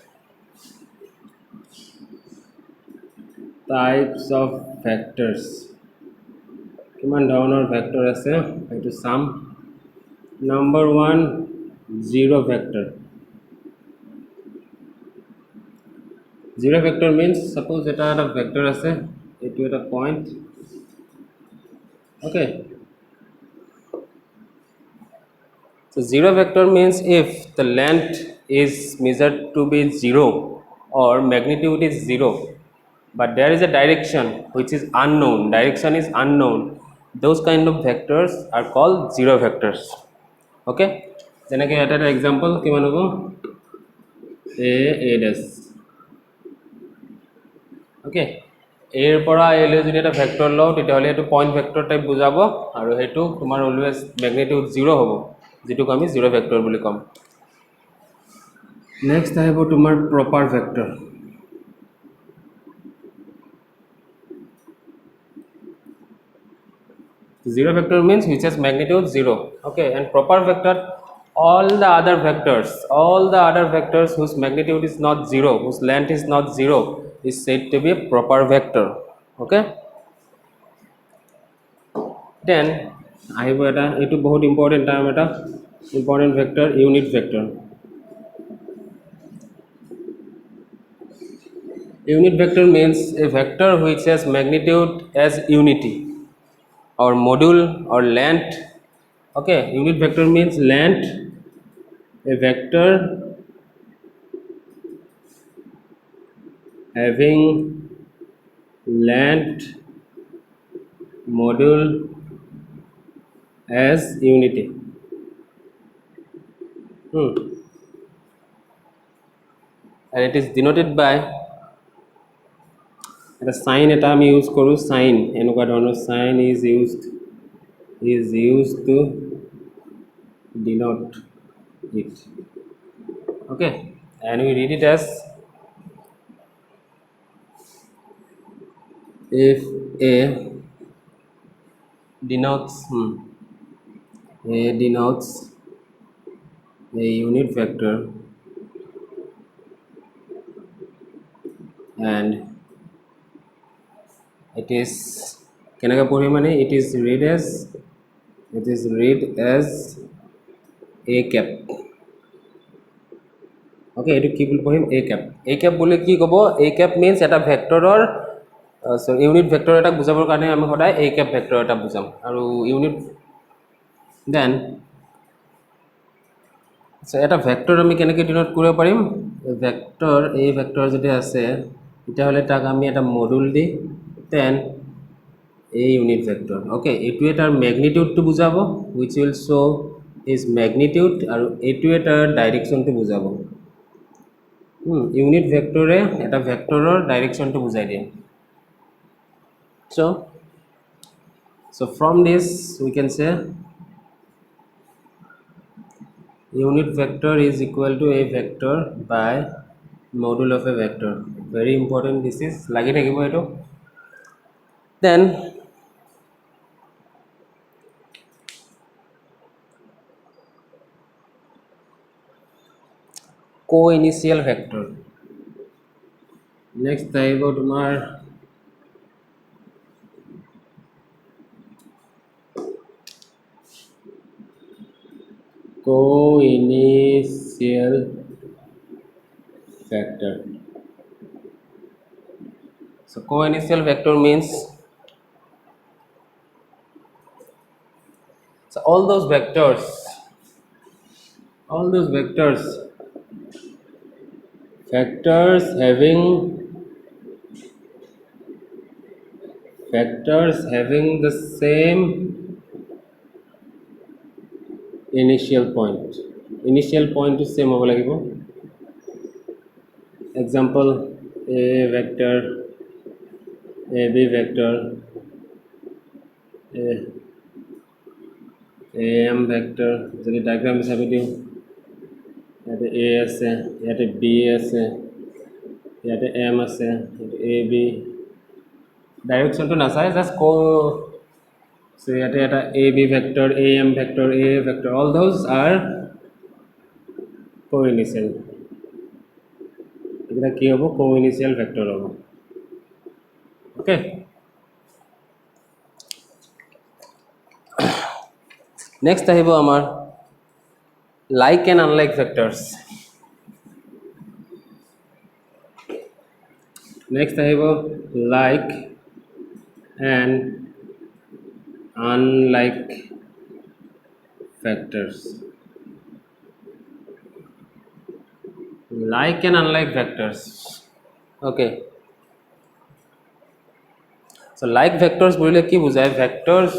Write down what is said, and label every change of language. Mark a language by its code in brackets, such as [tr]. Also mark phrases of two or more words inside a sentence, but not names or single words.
[en] types of vectors, [as] কিমান ধৰণৰ ভেক্টৰ আছে এইটো চাম। নম্বৰ 1 [en] zero vector. zero vector means suppose [as] এটা ভেক্টৰ আছে, এইটো এটা পইণ্ট। [en] Okay, so zero vector means if the length is measured to be 0 or magnitude is 0 but there is a direction which is unknown, direction is unknown, those kind of vectors are called zero vectors. [as] Okay, যেনেকৈ এটা এক্সাম্পল কিমান হ'ব, [en] a dash। [as] Okay, এৰ পৰা এলৈ যদি এটা ভেক্টৰ লওঁ তেতিয়াহ'লে এইটো [en] point vector type [as] বুজাব, আৰু সেইটো তোমাৰ [en] always magnitude [as] 0 হ'ব, যেটোক আমি [en] zero vector [as] বুলি ক'ম। নেক্সট আহিব তোমাৰ [en] proper vector. Zero vector means which has magnitude 0. Okay, and proper vector, all the other vectors whose magnitude is not 0, whose length is not 0 is said to be a proper vector. Okay, then [as] আহিব এটা, এইটো বহুত [en] important term, এটা important vector, unit vector. Unit vector means a vector which has magnitude as unity or module or length. Okay, unit vector means length, a vector having length module as unity. Hmm. And it is denoted by [as] এটা সাইন এটা আমি ইউজ কৰোঁ সাইন এনেকুৱা ধৰণৰ [en] sign is used to denote it. Okay, and we read it as if a denotes a unit vector and it is [as] কেনেকৈ পঢ়ি মানে [en] it is read as a cap. Okay, এইটো কি বুলি পঢ়িম a cap বুলি কি ক'ব a cap means এটা ভেক্টৰৰ unit vector এটা বুজাবৰ কাৰণে আমি সদায় a cap vector এটা বুজাম আৰু unit then এটা ভেক্টৰ আমি কেনেকৈ ডিনোট কৰিব পাৰিম ভেক্টৰ এই ভেক্টৰ যদি আছে তেতিয়াহ'লে তাক আমি এটা মডুল দি then a unit vector. Okay, এইটোৱে তাৰ মেগনিটিউডটো বুজাব which will show is magnitude আৰু এইটোৱে তাৰ ডাইৰেকশ্যনটো বুজাব ইউনিট ভেক্টৰে এটা ভেক্টৰৰ ডাইৰেকশ্যনটো বুজাই দিয়ে so from this we can say unit vector is equal to a vector by module of a vector. Very important, this is [as] লাগি থাকিব এইটো [en] then co-initial vector. Next [as] আহিব তোমাৰ [en] co-initial vector. So co-initial vector means so all those vectors having the same initial point is same [as] হ'ব লাগিব [en] example a vector ab vector am vector যদি ডায়াগ্ৰাম [as] হিচাপে দিওঁ ইয়াতে a আছে ইয়াতে b আছে ইয়াতে m আছে ইয়াতে ab ডাইৰেকশ্যনটো নাচায় জাষ্ট so ইয়াতে এটা [en] ab vector am vector a vector all those are co-initial [as] এটা কি হ'ব [en] co-initial vector [as] হ'ব [en] okay next [as] আহিব আমাৰ [en] like and unlike vectors next আহিব like and unlike vectors like and unlike vectors okay so like vectors [as] বুলিলে কি বুজায় [en] vectors